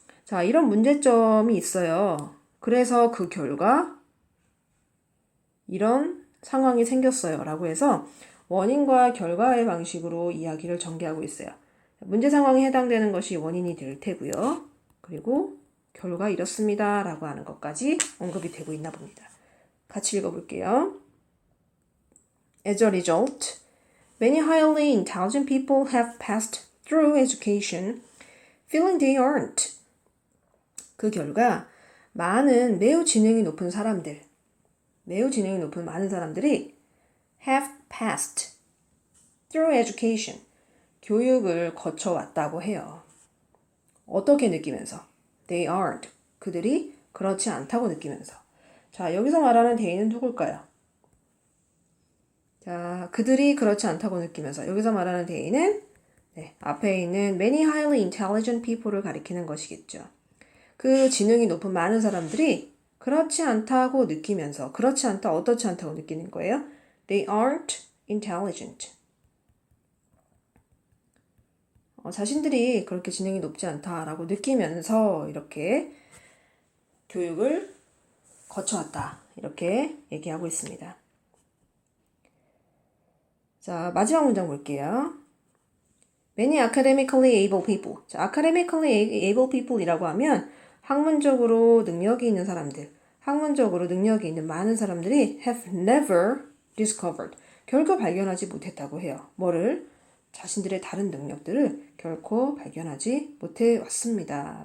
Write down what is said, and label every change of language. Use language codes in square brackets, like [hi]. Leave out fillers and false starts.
[ko] 자, 이런 문제점이 있어요. 그래서 그 결과 이런 상황이 생겼어요. 라고 해서 원인과 결과의 방식으로 이야기를 전개하고 있어요. 문제 상황에 해당되는 것이 원인이 될 테고요. 그리고 결과 이렇습니다. 라고 하는 것까지 언급이 되고 있나 봅니다. 같이 읽어볼게요. [en] As a result, many highly intelligent people have passed through education feeling they aren't. [ko] 그 결과 많은 매우 지능이 높은 사람들, 매우 지능이 높은 많은 사람들이 [en] have passed through education, [ko] 교육을 거쳐왔다고 해요. 어떻게 느끼면서? [en] They aren't, [ko] 그들이 그렇지 않다고 느끼면서. 자, 여기서 말하는 they는 누굴까요? 자, 그들이 그렇지 않다고 느끼면서 여기서 말하는 they는 앞에 있는 [en] many highly intelligent people [ko] 를 가리키는 것이겠죠. 그 지능이 높은 많은 사람들이 그렇지 않다고 느끼면서 그렇지 않다, 어떻지 않다고 느끼는 거예요. [en] They aren't intelligent. [ko] 자신들이 그렇게 지능이 높지 않다라고 느끼면서 이렇게 교육을 거쳐왔다. 이렇게 얘기하고 있습니다. 자, 마지막 문장 볼게요. [en] Many academically able people. [ko] 자, [en] academically able people [ko] 이라고 하면 학문적으로 능력이 있는 사람들, 학문적으로 능력이 있는 많은 사람들이 [en] have never discovered. [ko] 결코 발견하지 못했다고 해요. 뭐를? 자신들의 다른 능력들을 결코 발견하지 못해 왔습니다.